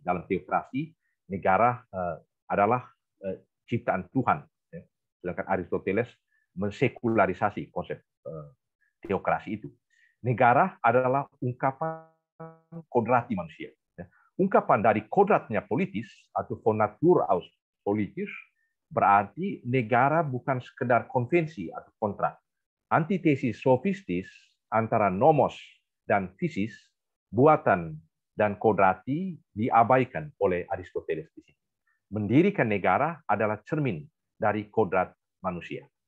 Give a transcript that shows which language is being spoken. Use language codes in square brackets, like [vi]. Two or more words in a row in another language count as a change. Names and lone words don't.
[id] Dalam teokrasi, negara adalah ciptaan Tuhan. Sedangkan Aristoteles mensekularisasi konsep teokrasi itu. Negara adalah ungkapan kodrati manusia. Ungkapan dari kodratnya politis atau [de] von Natur aus [id] politis berarti negara bukan sekedar konvensi atau kontrak. Antitesis sofistis antara nomos dan physis, buatan dan kodrati diabaikan oleh Aristoteles di sini. Mendirikan negara adalah cermin dari kodrat manusia.